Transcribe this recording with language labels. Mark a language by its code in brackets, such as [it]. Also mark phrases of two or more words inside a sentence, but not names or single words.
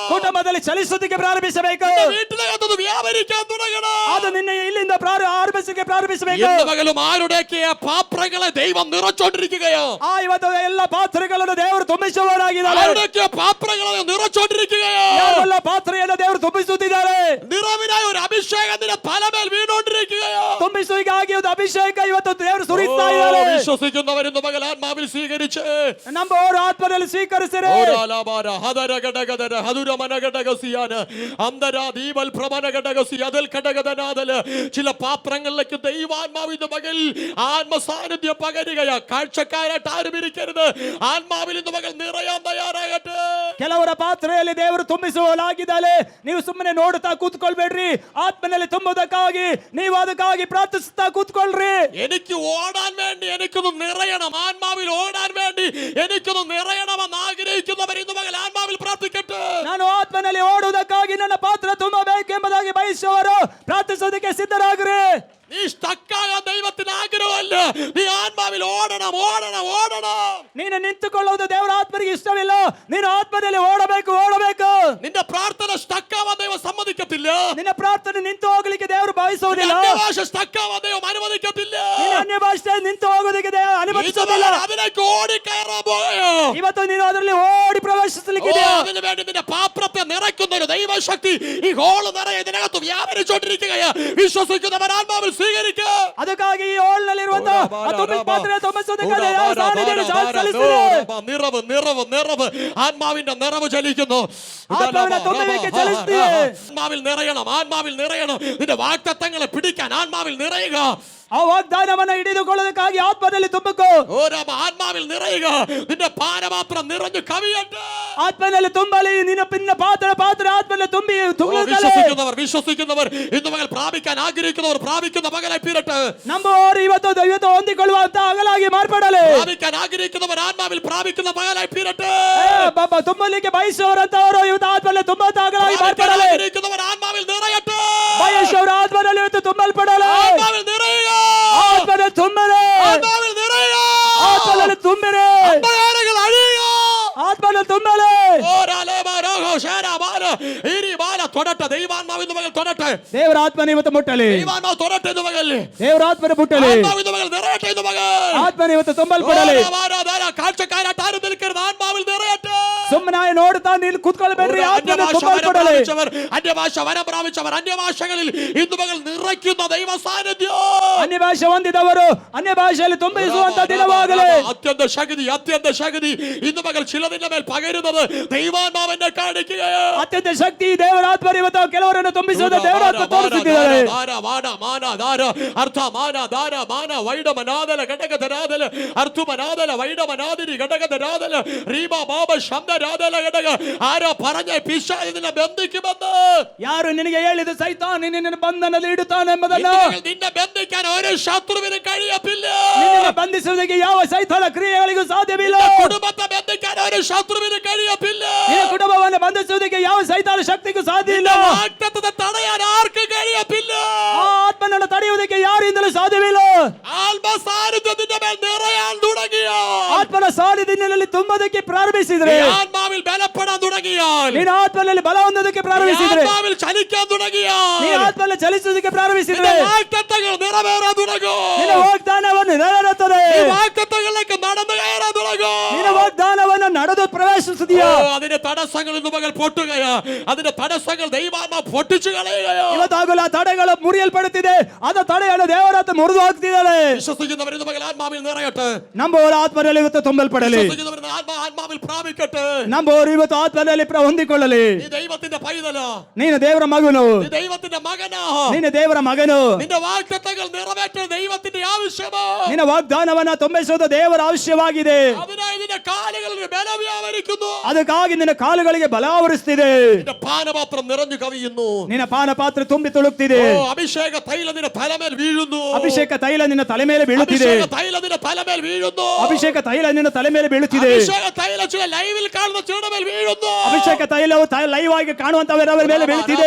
[kn] ಕುಟುಂಬದಲ್ಲಿ ಚಲಿಸುವುದಕ್ಕೆ ಪ್ರಾರಂಭಿಸಬೇಕು. [ml] വീട്ടിനകത്ത് വ്യാപരിക്കാൻ തുടങ്ങണം. [kn] ಅದು ನಿನ್ನ ಇಲ್ಲಿಂದ ಪ್ರಾರಂಭಿಸಬೇಕು. [ml] ഇന്ന് പകലും ആരുടെയൊക്കെ പാത്രങ്ങളെ ദൈവം നിറച്ചോണ്ടിരിക്കുകയോ, [kn] ಇವತ್ತು ಎಲ್ಲ ಪಾತ್ರೆಗಳನ್ನು ದೇವರು ತುಂಬಿಸುವವರಾಗಿದ್ದಾರೆ. [ml] ആരുടെയൊക്കെ പാത്രങ്ങളെ നിറച്ചോണ്ടിരിക്കുകയോ, [kn] ಯಾರೆಲ್ಲ ಪಾತ್ರೆಯನ್ನು ದೇವರು ತುಂಬಿಸುತ್ತಿದ್ದಾರೆ. [ml] നിറവിനായ ഒരു അഭിഷേകത്തിന്റെ തലമേൽ വീണോണ്ടിരിക്കുകയോ, [kn] ತುಂಬಿಸುವಿಗಾಗಿ ಒಂದು ಅಭಿಷೇಕ ಇವತ್ತು ದೇವರು ಸುರಿಸ್ತಾ ಇದ್ದಾರೆ. [ml] വിശ്വസിക്കുന്നവരെന്ന് പകൽ ആത്മാവിൽ സ്വീകരിച്ച് [kn] ನಂಬುವವರು ಆತ್ಮದಲ್ಲಿ ಸ್ವೀಕರಿಸಿರಿ. [ml] ചില പാത്രങ്ങളിലേക്ക് ദൈവാത്മാവിന്റെ മകൾ ആത്മസാന്നിധ്യം പകരുകയാ. കാഴ്ചക്കാരായിട്ട് ആരും ഇരിക്കരുത്, ആത്മാവിൽ ഇന്ന് മകൾ നിറയാൻ തയ്യാറാകട്ടെ. [kn] ಕೆಲವರ ಪಾತ್ರೆಯಲ್ಲಿ ದೇವರು ತುಂಬಿಸುವಲಾಗಿದ್ದಾರೆ. ನೀವು ಸುಮ್ಮನೆ ನೋಡುತ್ತಾ ಕೂತ್ಕೊಳ್ಬೇಡ್ರಿ, ആത്മನಲ್ಲಿ ತುಂಬುವುದಕ್ಕಾಗಿ ನೀವು ಅದಕ್ಕಾಗಿ ಪ್ರಾರ್ಥಿಸುತ್ತಾ ಕೂತ್ಕೊಳ್ರಿ. [ml] എനിക്ക് ഓടാൻ വേണ്ടി എനിക്കൊന്ന് നിറയണം, ആത്മാവിൽ ഓടാൻ വേണ്ടി എനിക്കൊന്ന് നിറയണമെന്ന് ആഗ്രഹിക്കുന്നവർ ഇന്ന് മകൾ ആത്മാവിൽ പ്രാർത്ഥിക്കട്ടെ. [kn] ನಾನು ಆತ್ಮನಲ್ಲಿ ಓಡುವುದಕ್ಕಾಗಿ ನನ್ನ ಪಾತ್ರ ತುಂಬಬೇಕೆಂಬುದಾಗಿ ಬಯಸುವವರು ಪ್ರಾರ್ಥಿಸೋದಕ್ಕೆ ಸಿದ್ಧರಾಗ್ರಿ. [ml] നീ സ്റ്റക്കാകാൻ ദൈവത്തിന് ആഗ്രഹമല്ല, നീ ആത്മാവിൽ ഓടണം, ഓടണം, ഓടണം. [kn] ನೀನು ನಿಂತುಕೊಳ್ಳುವುದು ದೇವರ ಆತ್ಮನಿಗೆ ಇಷ್ಟವಿಲ್ಲ, ನೀನು ಆತ್ಮದಲ್ಲಿ ಓಡಬೇಕು. [ml] നിന്റെ പ്രാർത്ഥന സ്റ്റക്കാവാൻ ദൈവം സമ്മതിക്കത്തില്ല. [kn] ನಿನ್ನ ಪ್ರಾರ್ಥನೆ ನಿಂತು ಹೋಗಲಿಕ್ಕೆ ದೇವರು ಬಯಸುವುದಿಲ್ಲ. [ml] അന്യഭാഷ സ്റ്റക്കാവാൻ ദൈവം അനുവദിക്കത്തില്ല. [kn] ನೀನು ಅನ್ಯ ഭാಷೆ ನಿಂತು ಹೋಗೋದಕ್ಕೆ ದೇವರು ಅನುಮತಿಸುವುದಿಲ್ಲ. [ml] അതിലേക്ക് ഓടിക്കയറാൻ പോയോ? [kn] ಇವತ್ತು ನೀನು ಅದರಲ್ಲಿ ಓಡಿ ಪ್ರವೇಶಿಸಲಿಕ್ಕಿದೆಯಾ? [ml] അതിനു വേണ്ടി നിന്റെ പാത്രത്തെ നിറയ്ക്കുന്ന ഒരു ദൈവശക്തി ഈ ഹോള് നിറയെ ഇതിനകത്ത് വ്യാപരിച്ചോണ്ടിരിക്കുകയാ. വിശ്വസിക്കുന്നവർ ആത്മാവിൽ സ്വീകരിക്കുക. [kn] ಅದಕ್ಕಾಗಿ ಈ ಹೋಲ್ನಲ್ಲಿರುವಂತಹ ಪಾತ್ರೆ ತುಂಬಿಸುವುದಕ್ಕೆ [ml] നിറവ് നിറവ് നിറവ് ആത്മാവിന്റെ നിറവ് ചലിക്കുന്നു. ആത്മാവിൽ നിറയണം, ആത്മാവിൽ നിറയണം. നിന്റെ വാഗ്ദത്തങ്ങളെ പിടിക്കാൻ ആത്മാവിൽ നിറയുക. [kn] ಆ ವಾಗ್ದಾನವನ್ನು ಹಿಡಿದುಕೊಳ್ಳೋದಕ್ಕಾಗಿ ಆತ್ಮದಲ್ಲಿ ತುಂಬಕು. [ml] ആത്മാവിൽ നിറയുക. നിന്റെ പാനപാത്രം നിറഞ്ഞു കവിയട്ടെ. [kn] ಆತ್ಮನಲ್ಲಿ ತುಂಬಲಿ. ನಿನ್ನ ಪಿನ್ನ ಪಾತ್ರೆ ಆತ್ಮದಲ್ಲಿ ತುಂಬಿ [ml] വിശ്വസിക്കുന്നവർ ഇന്ന് മകൾ പ്രാപിക്കാൻ ആഗ്രഹിക്കുന്നവർ പ്രാപിക്കുന്ന മകളായി തീരട്ടെ. [kn] ನಂಬುವವರು ಇವತ್ತು ಹೊಂದಿಕೊಳ್ಳುವಂತ ಅಗಲಾಗಿ ಮಾರ್ಪಡಲಿ. [ml] പ്രാപിക്കാൻ ആഗ്രഹിക്കുന്നവർ ആത്മാവിൽ പ്രാപിക്കുന്ന മകളായി തീരട്ടെ. [kn] ತುಂಬಲಿಕ್ಕೆ ಬಯಸುವವರಂತವರು ಇವತ್ತು ಆತ್ಮದಲ್ಲಿ ತುಂಬುವಂತ ಅಗಲಾಗಿ ಮಾರ್ಪಡಲಿ. [ml] ആഗ്രഹിക്കുന്നവർ ആത്മാവിൽ നിറയട്ടെ. [kn] ಬಯಸುವವರು ಆತ್ಮದಲ್ಲಿ ಇವತ್ತು ತುಂಬಲ್ಪಡಲಿ. [ml] ആത്മാവിൽ നിറയുക. [kn] ಆತ್ಮದಲ್ಲಿ ತುಂಬರೆ. [ml] ആത്മാവിൽ നിറയുക. [kn] ಆತ್ಮದಲ್ಲಿ ತುಂಬರೆ. [ml] അന്ധകാരങ്ങൾ അഴിയുക. [kn] ಆತ್ಮದಲ್ಲಿ ತುಂಬಲೆ. [ml] തൊടട്ടെ. തൊടട്ടെ, ദൈവാത്മാവ് ഇന്ന് പകൽ തൊടട്ടെ, [kn] ದೇವರ ಆತ್ಮನ ಇವತ್ತು ಮುಟ್ಟಲಿ, [ml] ദൈവാത്മാവ് തൊടട്ടെ ഇന്ന് പകൽ, [kn] ದೇವರ ಆತ್ಮನ ಮುಟ್ಟಲಿ, [ml] ആത്മാവ് ഇന്ന് പകൽ നിറയട്ടെ ഇന്ന് പകൽ. [kn] ಆತ್ಮನ ಇವತ್ತು ತುಂಬಲ್ಪಡಲಿ. [ml] കാഴ്ചക്കാരായിട്ട് ആരും നിൽക്കരുത്, ആത്മാവിൽ നിറയട്ടെ. [kn] ಸುಮ್ಮನೆ ನೋಡ್ತಾ ನೀನು ಕೂತ್ಕೊಳ್ಬೇಡ್ರಿ, ಆತ್ಮನ ತುಂಬಲ್ಪಡಲಿ. [ml] അന്യഭാഷ വരം പ്രാപിച്ചവർ അന്യഭാഷകളിൽ ഇന്ന് പകൽ നിറയ്ക്കുന്ന ദൈവ സാന്നിധ്യം, [kn] ಅನ್ಯ ಭಾಷೆ ಹೊಂದಿದವರು ಅನ್ಯ ಭಾಷೆಯಲ್ಲಿ ತುಂಬಿಸುವಂತ ದಿನವಾಗಲಿ. [ml] അത്യന്ത ശക്തി ഇന്ന് പകൽ ചിലതിന്റെ മേൽ പകരുന്നത് ദൈവാത്മാവിനെ കാണിക്കുകയാണ്. [kn] ಅತ್ಯಂತ ಶಕ್ತಿ ದೇವರ ಆತ್ಮ ಇವತ್ತು ಕೆಲವರನ್ನು ತುಂಬಿಸುವುದು ದೇವರ ಆತ್ಮ ತೋರಿಸುತ್ತಿದ್ದಾರೆ. [ml] ആരോ പറഞ്ഞ പിശാചിനെ ബന്ധിക്കുമെന്ന്, [kn] ಯಾರು ನಿನಗೆ ಹೇಳಿದ ಸೈತಾನ ನಿನ್ನನ್ನು ಬಂಧನದಲ್ಲಿ ಇಡುತ್ತಾನೆ ಎಂಬುದನ್ನು, [ml] നിന്നെ ബന്ധിക്കാൻ ഒരു ശത്രുവിന് കഴിയത്തില്ല. [kn] ನಿನ್ನನ್ನು ಬಂಧಿಸುವುದಕ್ಕೆ ಯಾವ ಸೈತಾನ ಕ್ರಿಯೆಗಳಿಗೂ ಸಾಧ್ಯವಿಲ್ಲ. [ml] കുടുംബത്തെ ബന്ധിക്കാൻ ഒരു ശത്രുവിന് കഴിയത്തില്ല. [kn] ನಿನ್ನ ಕುಟುಂಬವನ್ನು ಬಂಧಿಸುವುದಕ್ಕೆ ಯಾವ ಸೈತಾನ ಶಕ್ತಿಗೂ ಸಾಧ್ಯ ಇಲ್ಲ. [ml] വാഗ്ദത്തത്തെ തടയാൻ ആർക്കും കഴിയത്തില്ല. [kn] ಆ ಆತ್ಮನನ್ನು ತಡೆಯುವುದಕ್ಕೆ ಯಾರಿಂದಲೂ ಸಾಧ್ಯವಿಲ್ಲ. [ml] ആത്മസാന്നിധ്യത്തിന്റെ മേൽ നിറയാൻ തുടങ്ങിയ, [kn] ಆತ್ಮನ ಸಾನ್ನಿಧ್ಯದಲ್ಲಿ ತುಂಬುವುದಕ್ಕೆ ಪ್ರಾರಂಭಿಸಿದ್ರೆ, [ml] ആത്മാവിൽ ബലപ്പെടാൻ തുടങ്ങിയാൽ, [kn] ನೀನು ಆತ್ಮನಲ್ಲಿ ಬಲ ಹೊಂದೋದಕ್ಕೆ ಪ್ರಾರಂಭಿಸಿದ್ರೆ, [ml] ആത്മാവിൽ ചലിക്കാൻ തുടങ്ങിയാൽ, [kn] ನೀನು ಆತ್ಮನಲ್ಲಿ ಚಲಿಸುವುದಕ್ಕೆ ಪ್ರಾರಂಭಿಸಿದ್ರೆ, [ml] വാഗ്ദത്തങ്ങൾ നിറവേറാൻ തുടങ്ങും. [kn] ನಿನ್ನ ವಾಗ್ದಾನವನ್ನು ನೆರವೇರುತ್ತದೆ. [ml] വാഗ്ദത്തങ്ങളിലേക്ക് നടന്നു കയറാൻ തുടങ്ങും. [kn] ನಿನ್ನ ವಾಗ್ದಾನವನ್ನು ನಡೆದು ಪ್ರವೇಶಿಸುತ್ತೀಯಾ? [ml] അതിന്റെ തടസ്സങ്ങൾ ഇന്ന് പകൽ പൊട്ടുകയാ, അതിന്റെ തടസ്സങ്ങൾ ദൈവാത്മ പൊട്ടിച്ചു കളയുകയാ. [kn] ಇವತ್ತಾಗಲ ತಡೆಗಳು ಮುರಿಯಲ್ಪಡುತ್ತಿದೆ, ಅದ ತಡೆಯನ್ನು ದೇವರಾತ್ಮ ಮುರಿದು ಹಾಕ್ತಿದ್ದಾಳೆ. [ml] വിശ്വസിക്കുന്നവർ ഇന്ന് പകൽ ആത്മാവിൽ നിറയട്ടെ, [kn] ನಂಬುವವರು ಆತ್ಮನಲ್ಲಿ ಇವತ್ತು ತುಂಬಲ್ಪಡಲಿ, [ml] വിശ്വസിക്കുന്നവർ ആത്മാവിൽ പ്രാപിക്കട്ടെ. [kn] ನಂಬುವವರು ಇವತ್ತು ಆತ್ಮನಲ್ಲಿ ಹೊಂದಿಕೊಳ್ಳಲಿ. [ml] നീ ദൈവത്തിന്റെ പൈതല, [kn] ನೀನು ದೇವರ ಮಗನು, [ml] നീ ദൈവത്തിന്റെ മകനാ, [kn] ನೀನು ದೇವರ ಮಗನು. [ml] നിന്റെ വാഗ്ദത്തങ്ങൾ നിറവേറ്റാൻ ദൈവത്തിന്റെ ആവശ്യമാ. [kn] ನಿನ್ನ ವಾಗ್ದಾನವನ್ನ ತುಂಬಿಸುವುದು ದೇವರ ಅವಶ್ಯವಾಗಿದೆ. [ml] അതിനായി നിന്റെ കാലുകളിൽ ബലം വ്യാപരിക്കുന്നു, [kn] ಅದಕ್ಕಾಗಿ ನಿನ್ನ ಕಾಲುಗಳಿಗೆ ಬಲ ಆವರಿಸ್ತಿದೆ. [ml] നിന്റെ പാനപാത്രം നിറഞ്ഞു കവിയുന്നു, [kn] ನಿನ್ನ ಪಾನ ಪಾತ್ರೆ ತುಂಬಿ ತುಳುಕ್ತಿದೆ. [ml] അഭിഷേക തൈലം നിന്റെ തലമേൽ വീഴുന്നു, [kn] ಅಭಿಷೇಕ ತೈಲ ನಿನ್ನ ತಲೆ ಮೇಲೆ ಬೀಳುತ್ತಿದೆ. [ml] അഭിഷേക തൈലം നിന്റെ തലമേൽ വീഴുന്നു, [kn] ಅಭಿಷೇಕ ತೈಲ ನಿನ್ನ ತಲೆ ಮೇಲೆ ಬೀಳುತ್ತಿದೆ. [ml] അഭിഷേക തൈലം ചില ലൈവിൽ കാണുന്ന ചിലരുടെ മേൽ വീഴുന്നു. [kn] ಅಭಿಷೇಕ ತೈಲವು ಲೈವ್ ಆಗಿ ಕಾಣುವಂತವರ ಮೇಲೆ ಬೀಳುತ್ತಿದೆ.